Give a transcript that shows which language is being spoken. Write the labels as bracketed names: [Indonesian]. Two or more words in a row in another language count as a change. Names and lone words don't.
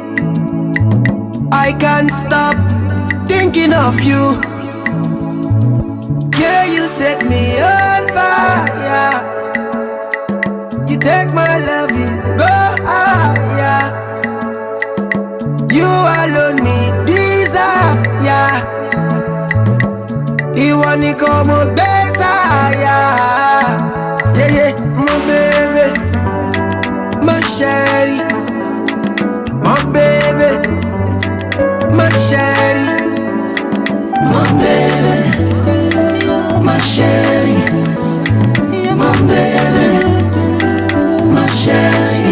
[English] I can't stop thinking of you. Yeah, you set me on fire. You take my loving, go higher. You alone need desire. [Yoruba] Ìwọ nìkan mo gbé sáyà. [English] Yeah, yeah, my baby, my sherry, my baby, my sherry, my baby, my sherry, my baby, my sherry.